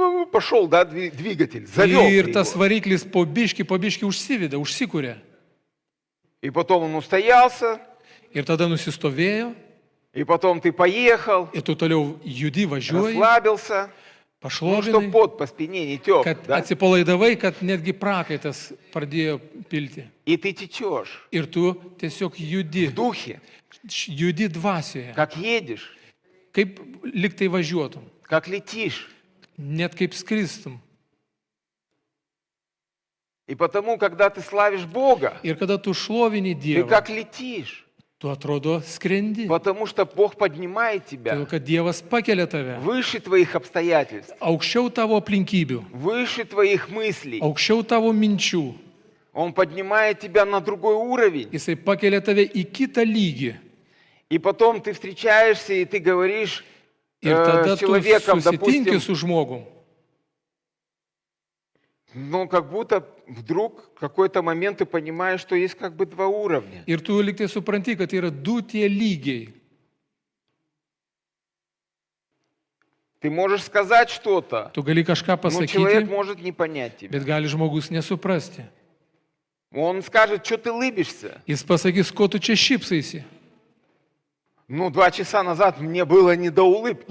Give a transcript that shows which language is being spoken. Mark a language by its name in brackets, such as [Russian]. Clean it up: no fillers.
[Russian] пошел, да, двигатель, завел ты [Lithuanian] ir tas [Russian] его. [Lithuanian] variklis po biški užsiveda, užsikuria. [Russian] И потом он устоялся, [Lithuanian] Ir tada nusistovėjo, [Russian] и потом ты поехал, [Lithuanian] ir tu toliau judi, važiuoji, [Russian] расслабился, ну, чтобы [Lithuanian] pašlovinai, [Russian] пот по спине не тек, [Lithuanian] kad [Russian] да? [Lithuanian] atsipalaidavai, kad netgi prakaitas pradėjo pilti. [Russian] И ты течешь [Lithuanian] Ir tu tiesiog judi, [Russian] в духе, [Lithuanian] judi dvasioje, [Russian] как едешь, [Lithuanian] kaip liktai važiuotum, [Russian] как летишь. [Lithuanian] net kaip skristum. [Russian] И потому, когда ты славишь Бога, [Lithuanian] Ir kada tu šlovini [Russian] ты [Lithuanian] Dievą, [Russian] как летишь, [Lithuanian] tu atrodo skrendi. [Russian] потому что Бог поднимает тебя [Lithuanian] Todėl, kad Dievas pakelia tave [Russian] выше твоих обстоятельств, [Lithuanian] aukščiau tavo aplinkybių, [Russian] выше твоих мыслей. [Lithuanian] aukščiau tavo minčių. [Russian] Он поднимает тебя на другой уровень. [Lithuanian] Jisai pakelia tave į kitą lygį. [Russian] И потом ты встречаешься, и ты говоришь [Lithuanian] Ir tada [Russian] с [Lithuanian] tu [Russian] человеком, [Lithuanian] susitinki [Russian] допустим, [Lithuanian] su žmogum. [Russian] ну, как будто вдруг в какой-то момент ты понимаешь, что есть как бы 2 уровня. [Lithuanian] Ir tu liktai supranti, kad yra du tie lygiai. [Russian] Ты можешь сказать что-то, [Lithuanian] Tu gali kažką [Russian] но человек [Lithuanian] pasakyti, [Russian] может не понять тебя. [Lithuanian] bet gali žmogus nesuprasti. [Russian] Он скажет, что ты лыбишься. [Lithuanian] Jis pasakys, ko tu čia šypsaisi. [Russian] Ну, 2 часа назад мне было не до улыбки.